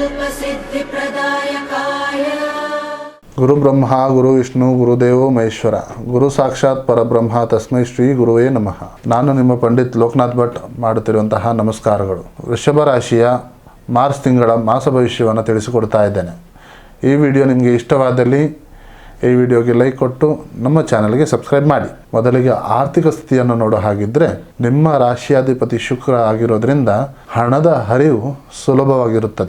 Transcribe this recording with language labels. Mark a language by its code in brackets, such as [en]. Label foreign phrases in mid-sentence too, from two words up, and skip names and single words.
[sa] सिद्धिप्रदायकाय गुरु ब्रह्मा गुरु विष्णु गुरुदेवो महेश्वर गुरु साक्षाತ್ ಪರಬ್ರಹ್ಮ ತಸ್ಮೈ ಶ್ರೀ ಗುರುವೇ ನಮಃ. [kn] ನಾನು ನಿಮ್ಮ ಪಂಡಿತ್ ಲೋಕನಾಥ್ ಭಟ್ ಮಾಡುತ್ತಿರುವಂತಹ ನಮಸ್ಕಾರಗಳು. ವೃಷಭ ರಾಶಿಯ ಮಾರ್ಚ್ ತಿಂಗಳ ಮಾಸ ಭವಿಷ್ಯವನ್ನು ತಿಳಿಸಿಕೊಡ್ತಾ ಇದ್ದೇನೆ. ಈ ವಿಡಿಯೋ ನಿಮಗೆ ಇಷ್ಟವಾದಲ್ಲಿ ಈ ವಿಡಿಯೋಗೆ ಲೈಕ್ ಕೊಟ್ಟು ನಮ್ಮ ಚಾನಲ್ಗೆ ಸಬ್ಸ್ಕ್ರೈಬ್ ಮಾಡಿ. ಮೊದಲಿಗೆ ಆರ್ಥಿಕ ಸ್ಥಿತಿಯನ್ನು ನೋಡೋ ಹಾಗಿದ್ದರೆ ನಿಮ್ಮ ರಾಶಿಯಾಧಿಪತಿ ಶುಕ್ರ ಆಗಿರೋದ್ರಿಂದ ಹಣದ ಹರಿವು ಸುಲಭವಾಗಿರುತ್ತದೆ.